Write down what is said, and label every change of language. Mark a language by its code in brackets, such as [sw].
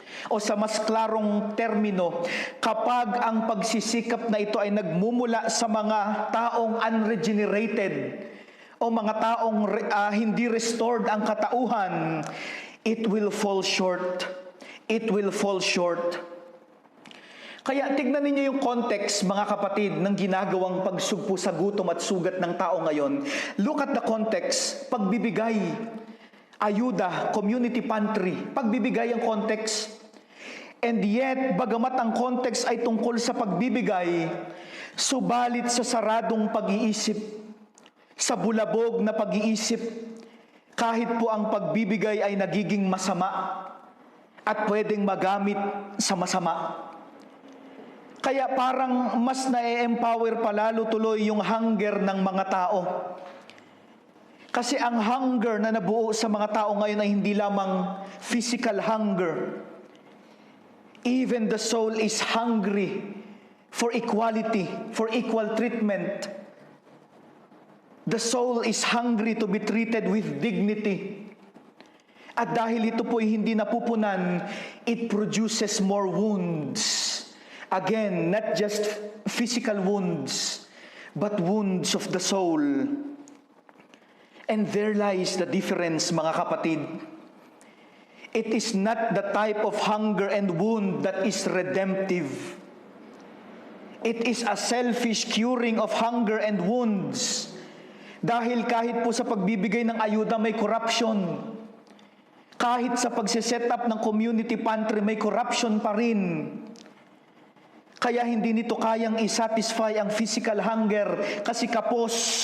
[tl] o sa mas klarong termino, kapag ang pagsisikap na ito ay nagmumula sa mga taong unregenerated o mga taong hindi restored ang katauhan, [en] it will fall short. It will fall short. [tl] Kaya tignan ninyo yung context, mga kapatid, ng ginagawang pagsugpo sa gutom at sugat ng tao ngayon. [en] Look at the context. [tl] Pagbibigay, ayuda, community pantry. Pagbibigay ang context. [en] And yet, [tl] bagamat ang context ay tungkol sa pagbibigay, subalit sa saradong pag-iisip, sa bulabog na pag-iisip, kahit po ang pagbibigay ay nagiging masama at pwedeng magamit sa masama. Kaya parang mas na-empower palalo tuloy yung hunger ng mga tao. Kasi ang hunger na nabuo sa mga tao ngayon ay hindi lamang physical hunger. [en] Even the soul is hungry for equality, for equal treatment. The soul is hungry to be treated with dignity. [tl] At dahil ito po ay hindi napupunan, [en] it produces more wounds. Again, not just physical wounds, but wounds of the soul. And there lies the difference, [tl] mga kapatid. [en] It is not the type of hunger and wound that is redemptive. It is a selfish curing of hunger and wounds. [tl] Dahil kahit po sa pagbibigay ng ayuda may corruption. Kahit sa pagsiset up ng community pantry may corruption pa rin. Kaya hindi nito kayang i-satisfy ang physical hunger kasi kapos.